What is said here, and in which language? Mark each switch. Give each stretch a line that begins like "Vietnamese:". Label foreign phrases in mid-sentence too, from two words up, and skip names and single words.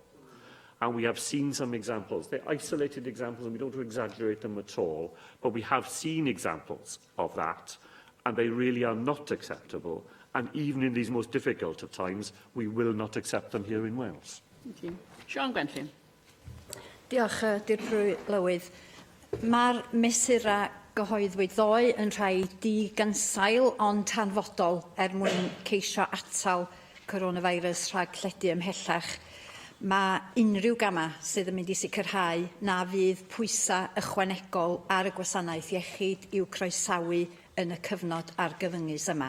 English: And we have seen some examples. They're isolated examples, and we don't want to exaggerate them at all, but we have seen examples of that, and they really are not acceptable. And even in these most difficult of times, we will not accept them here in Wales. Thank you. Sian Gwenllyn.
Welsh: Diolch, Dirprwy Lywydd. Mae'r mesurau gyhoeddwyd ddoe yn rhai digansail ond hanfodol mwyn ceisio atal coronavirus rhag lledu ymhellach. Mae unrhyw gama sydd yn mynd i sicrhau na fydd pwysau ychwanegol ar y gwasanaeth iechyd i'w croesawu yn y cyfnod argyfyngus yma.